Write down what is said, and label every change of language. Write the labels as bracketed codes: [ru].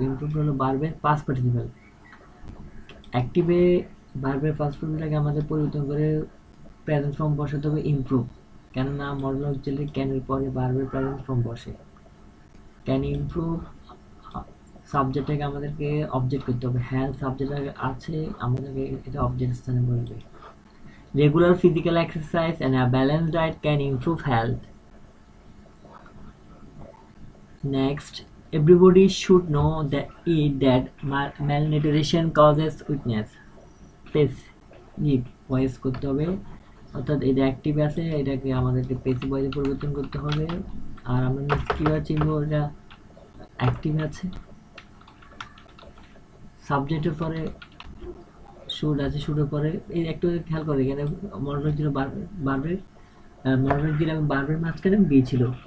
[bn] Improve হলো ভার্বের past participle. অ্যাক্টিভে ভার্বের পাস্ট পার্টিসিপলটাকে আমাদের পরিবর্তন করে প্রেজেন্ট ফর্ম বসাতে হবে ইমপ্রুভ, কেননা মডেল অক্সিলারি ক্যানের পরে ভার্বের প্রেজেন্ট ফর্ম বসে। ক্যান ইমপ্রুভ সাবজেক্টটাকে আমাদেরকে অবজেক্ট করতে হবে। হেলথ সাবজেক্ট আছে, আমাদেরকে এটা অবজেক্ট স্থানে বলবে। [en] Regular physical exercise and a balance diet can improve health. Next, everybody should know that malnutrition causes weakness. [bn] Passive voice করতে হবে, অর্থাৎ এটা অ্যাক্টিভ আছে, এটাকে আমাদেরকে পেসিভ ভয়েসে পরিবর্তন করতে হবে। আর আমরা কীভাবে চিনবো এটা অ্যাক্টিভ আছে? সাবজেক্টের পরে শুড আছে, শুডের পরে এই একটু খেয়াল করে, এখানে মডেল ছিল বারবের, মডেল ছিল এবং বারবের মাঝখানে বি ছিল।